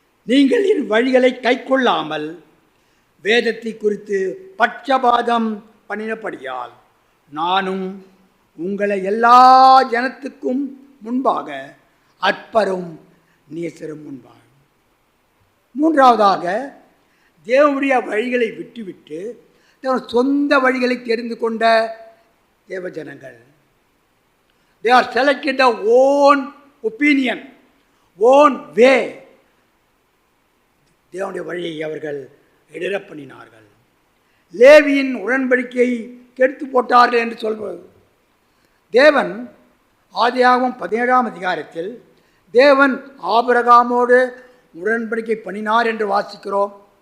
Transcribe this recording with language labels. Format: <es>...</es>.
<ta>நீங்கள் என் வழிகளை கைக்கொள்ளாமல் வேதத்தை குறித்து பட்சபாதம் பண்ணினபடியால் நானும் உங்களை எல்லா ஜனத்துக்கும் முன்பாக அற்பரும் நேசரும் முன்பாக. மூன்றாவதாக, தேவனுடைய வழிகளை விட்டுவிட்டு சொந்த வழிகளை தெரிந்து கொண்ட தேவஜனங்கள்.</ta> <en>They are selected their own opinion, own way.</en> <ta>தேவனுடைய வழியை அவர்கள் இடர பண்ணினார்கள். லேவியின் உடன்படிக்கையை கெடுத்து போட்டார்கள் என்று சொல்வது. தேவன் ஆதியாகமம் 17ஆம் அதிகாரத்தில் தேவன் ஆபிரகாமோடு உடன்படிக்கை பண்ணினார் என்று வாசிக்கிறோம்.</ta>